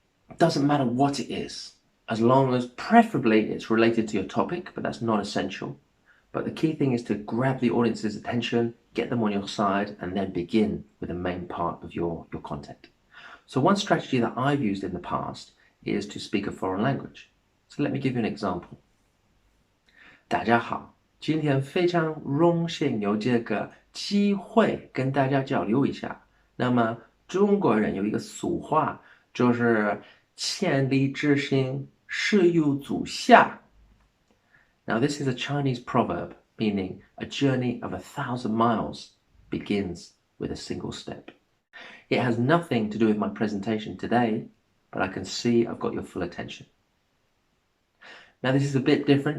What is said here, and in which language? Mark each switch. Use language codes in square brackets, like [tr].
[en] It doesn't matter what it is, as long as preferably it's related to your topic, but that's not essential. But the key thing is to grab the audience's attention, get them on your side, and then begin with the main part of your content. So one strategy that I've used in the past is to speak a foreign language. So let me give you an example. [zh] 大家好，今天非常荣幸有这个机会跟大家交流一下。那么中国人有一个俗话，就是千里之行，始于足下。 [en] Now, this is a Chinese proverb meaning a journey of 1,000 miles begins with a single step. It has nothing to do with my presentation today, but I can see I've got your full attention. Now, this is a bit different.